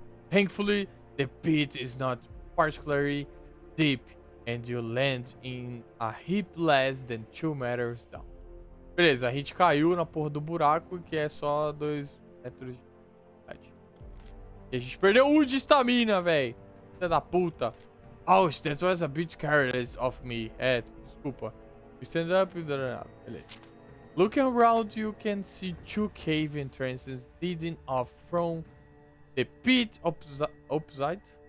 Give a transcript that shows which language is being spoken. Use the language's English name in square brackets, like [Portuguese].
[English] Thankfully, the pit is not particularly deep, and you land in a heap less than 2 meters down. [Portuguese] Beleza, a gente caiu na porra do buraco, que é só 2 metros de profundidade. E a gente perdeu 1 de estamina, velho. Filha da puta. [English] Oh, that was a bit careless of me. Desculpa. We stand up e... Beleza. Looking around, you can see 2 cave entrances leading off from the pit opposite.